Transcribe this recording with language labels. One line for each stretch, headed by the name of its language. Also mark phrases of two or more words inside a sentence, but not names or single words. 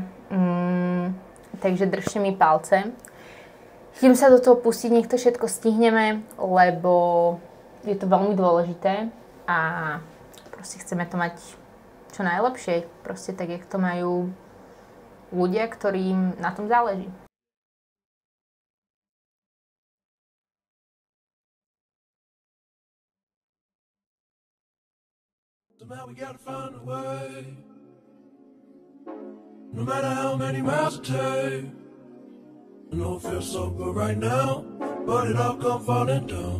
Slovak: Takže držte mi palce. Idem sa do toho pustiť, nech to všetko stihneme, lebo je to veľmi dôležité a proste chceme to mať čo najlepšie. Proste tak, jak to majú ľudia, ktorým na tom záleží.
English: Somehow we gotta find a way. No matter how many miles it takes. I know it feels so good right now, but it all come falling down.